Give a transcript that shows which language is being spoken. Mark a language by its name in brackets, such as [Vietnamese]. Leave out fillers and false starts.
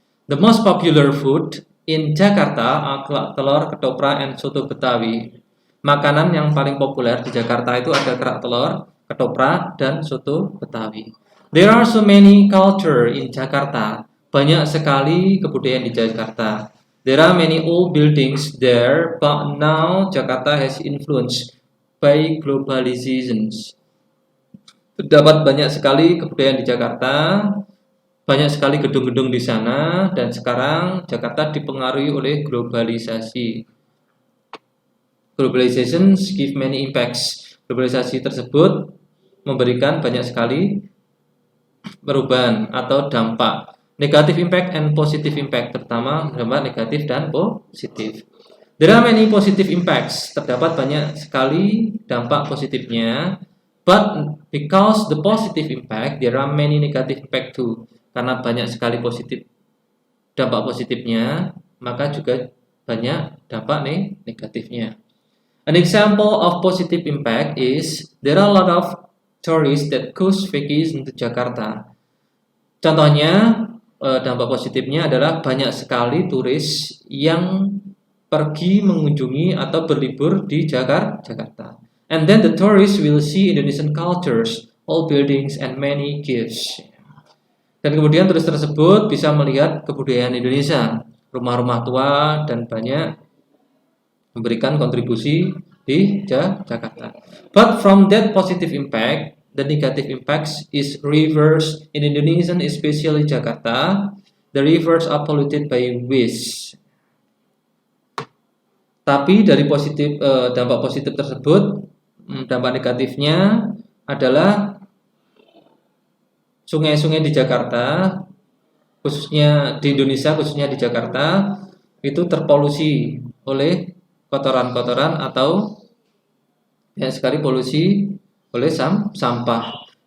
[English] The most popular food in Jakarta are kerak telur, ketoprak, and soto Betawi. [Indonesian] Makanan yang paling populer di Jakarta itu ada kerak telur, ketoprak, dan soto Betawi. [English] There are so many culture in Jakarta. [Indonesian] Banyak sekali kebudayaan di Jakarta. [English] There are many old buildings there, but now Jakarta has influenced by globalizations. [Indonesian] Terdapat banyak sekali kebudayaan di Jakarta, banyak sekali gedung-gedung di sana, dan sekarang Jakarta dipengaruhi oleh globalisasi. [English] Globalizations give many impacts. [Indonesian] Globalisasi tersebut memberikan banyak sekali perubahan atau dampak. [English] Negative impact and positive impact, [Indonesian] terutama dampak negatif dan positif. [English] There are many positive impacts. [Indonesian] Terdapat banyak sekali dampak positifnya. [English] But because the positive impact, there are many negative impact too. [Indonesian] Karena banyak sekali dampak positifnya, maka juga banyak dampak negatifnya. [English] An example of positive impact is there are a lot of tourists that goes vacation to Jakarta. [Indonesian] Contohnya, dampak positifnya adalah banyak sekali turis yang pergi mengunjungi atau berlibur di Jakarta. [English] And then the tourists will see Indonesian cultures, old buildings, and many gifts. [Indonesian] Dan kemudian turis tersebut bisa melihat kebudayaan Indonesia, rumah-rumah tua, dan banyak memberikan kontribusi di Jakarta. [English] But from that positive impact, the negative impacts is rivers in Indonesia, especially Jakarta. The rivers are polluted by waste. [Indonesian] Tapi dari dampak positif tersebut, dampak negatifnya adalah sungai-sungai di Jakarta, khususnya di Indonesia, khususnya di Jakarta, itu terpolusi oleh kotoran-kotoran atau banyak sekali polusi oleh sampah.